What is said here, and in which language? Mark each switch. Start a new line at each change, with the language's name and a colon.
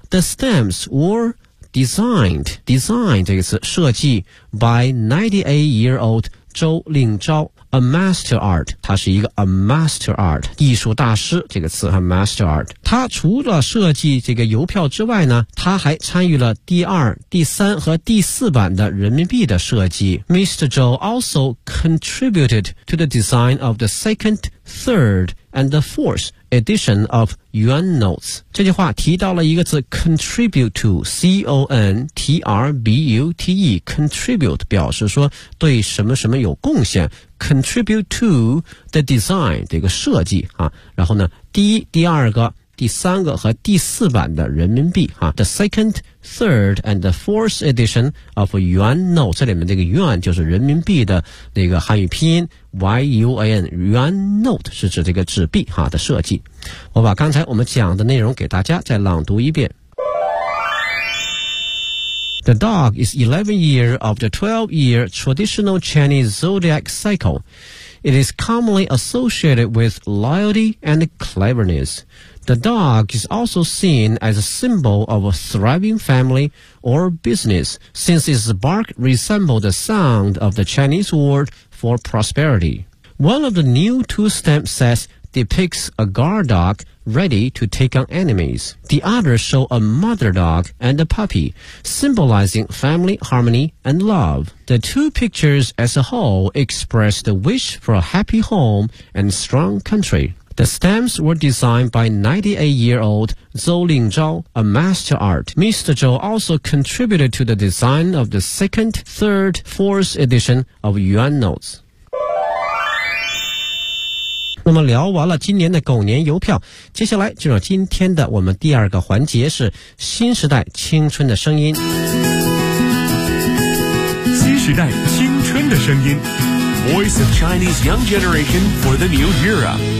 English: The stamps were designed
Chinese: 这个词设计
English: by 98-year-old 周令钊 a master art，
Chinese: 他是一个
English: a master art
Chinese: 艺术大师，这个词
English: a master art。
Chinese: 他除了设计这个邮票之外呢，他还参与了第二、第三和第四版的人民币的设计。
English: Mr. Zhou also contributed to the design of the second, third, and the fourth edition of yuan notes。
Chinese: 这句话提到了一个字 contribute to C-O-N-T-R-B-U-T-E contribute 表示说对什么什么有贡献，
English: contribute to the design
Chinese: 这个设计啊。然后呢第一、第二个、第三个和第四版的人民币啊，
English: the second, third and the fourth edition of yuan note，
Chinese: 这里面这个 yuan 就是人民币的那个汉语拼音 yuan， yuan note 是指这个纸币啊的设计。我把刚才我们讲的内容给大家再朗读一遍。
English: The dog is 11 year of the 12 year traditional Chinese zodiac cycle. It is commonly associated with loyalty and cleverness. The dog is also seen as a symbol of a thriving family or business since its bark resembles the sound of the Chinese word for prosperity. One of the new two-stamp setsdepicts a guard dog ready to take on enemies. The others show a mother dog and a puppy, symbolizing family harmony and love. The two pictures as a whole express the wish for a happy home and strong country. The stamps were designed by 98-year-old Zhou Lingzhou, a master art. Mr. Zhou also contributed to the design of the second, third, fourth edition of Yuan Notes.
Chinese: 那么聊完了今年的狗年邮票，接下来进入今天的我们第二个环节，是新时代青春的声音。新时代青春的声音
English: Voice of Chinese Young Generation for the New Era。